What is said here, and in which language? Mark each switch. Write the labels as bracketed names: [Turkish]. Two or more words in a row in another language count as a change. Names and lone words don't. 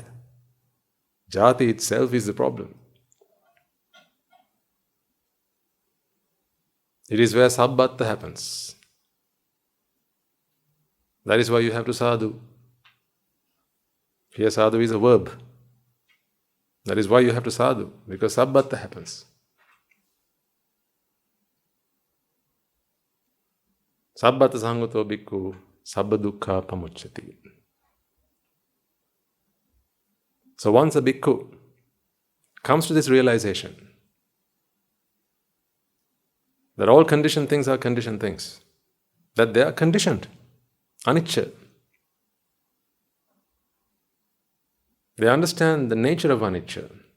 [English] Jati itself is the problem. It is where sabbata happens. That is why you have to sadhu. Here sadhu is a verb. That is why you have to sadhu, because sabbata happens. [Pali] Sabbata sangato bhikkhu sabba dukkha pamucchati. [English] So once a bhikkhu comes to this realization that all conditioned things are conditioned things, that they are conditioned, anicca. They understand the nature of anicca.